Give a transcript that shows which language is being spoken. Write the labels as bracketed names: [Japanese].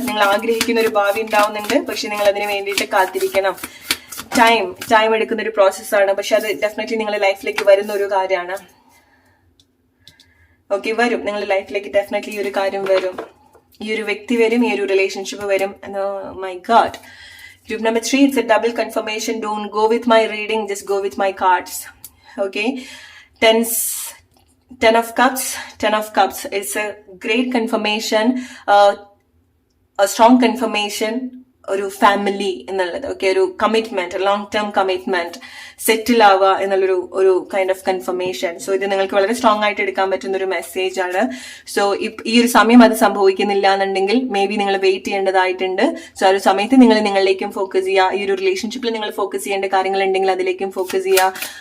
[Malayalam] നിങ്ങൾ ആഗ്രഹിക്കുന്ന ഒരു ഭാവി ഉണ്ടാവുന്നുണ്ട്. പക്ഷെ നിങ്ങൾ അതിന് വേണ്ടിയിട്ട് കാത്തിരിക്കണം. ടൈം എടുക്കുന്ന ഒരു പ്രോസസ്സാണ്. പക്ഷെ അത് ഡെഫിനറ്റ്ലി നിങ്ങളുടെ ലൈഫിലേക്ക് വരുന്ന ഒരു കാര്യമാണ്. ഓക്കെ, വരും, നിങ്ങളുടെ ലൈഫിലേക്ക് ഡെഫിനറ്റ്ലി ഈ ഒരു കാര്യം വരും. ഈ ഒരു വ്യക്തി വരും, ഈ ഒരു റിലേഷൻഷിപ്പ് വരും. [English] My God. Group number 3, it's a double confirmation. Don't go with my reading, just go with my cards. Okay, ten of cups. It's a great confirmation, a strong confirmation. [Malayalam] ഒരു ഫാമിലി എന്നുള്ളത്. Okay, ഒരു commitment, long term commitment, സെറ്റിൽ ആവുക എന്നുള്ളൊരു [English] Kind of confirmation. [Malayalam] So ഇത് നിങ്ങൾക്ക് വളരെ strong ആയിട്ട് എടുക്കാൻ പറ്റുന്ന ഒരു മെസ്സേജ് ആണ്. സോ ഈ ഒരു സമയം അത് സംഭവിക്കുന്നില്ല എന്നുണ്ടെങ്കിൽ മേ ബി നിങ്ങൾ വെയിറ്റ് ചെയ്യേണ്ടതായിട്ടുണ്ട്. സോ ആ ഒരു സമയത്ത് നിങ്ങൾ നിങ്ങളിലേക്കും ഫോക്കസ് ചെയ്യുക. ഈ ഒരു റിലേഷൻഷിപ്പിൽ നിങ്ങൾ ഫോക്കസ് ചെയ്യേണ്ട കാര്യങ്ങൾ ഉണ്ടെങ്കിൽ അതിലേക്കും ഫോക്കസ് ചെയ്യുക.